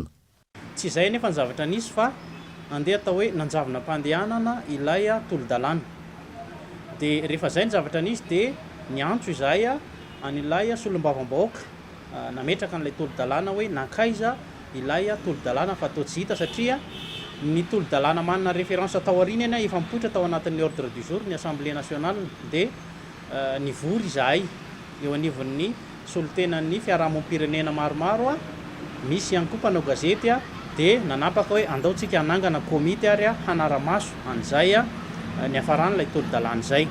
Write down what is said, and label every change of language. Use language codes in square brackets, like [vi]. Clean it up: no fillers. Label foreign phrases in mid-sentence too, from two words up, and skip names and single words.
[mg] Tsy izay nefa ny zavatra nisy fa andeha atao hoe nanjavona mpandehanana ilay tolo-dalàna. Dia rehefa izay ny zavatra nisy dia ny antso izay an'ilay solombavambahoaka nametraka an'ilay tolo-dalàna hoe nankaiza ilay tolo-dalàna fa atao tsy hita satria ny tolo-dalàna manana référence tao aoriana efa mipoitra tao anatin'ny [fr] ordre du jour [mg] ny Assemblée nationale dia nivory izahay eo anivon'ny solotenan'ny fiarahamonimpirenena maromaro misy ihany koa mpanao gazety dia nanapaka hoe andaontsika hanangana komity ary hanara-maso an'izay ny hafaran'ilay tolo-dalàna izay.